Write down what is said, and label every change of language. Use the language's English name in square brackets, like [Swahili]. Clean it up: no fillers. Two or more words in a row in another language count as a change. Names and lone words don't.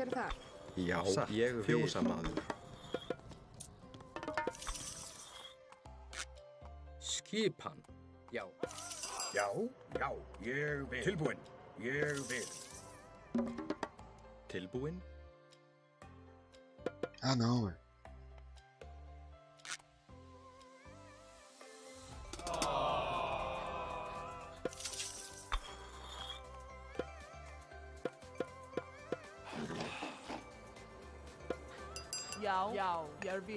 [Icelandic] Hver er þar? Já, Satt. ég vil. Fjósamaður. Skipan. Já. Já. Já. Ég vil. Tilbúin. Ég vil. Tilbúin. [Portuguese] Ah, não, ué. [Icelandic] Já. Jeg vil.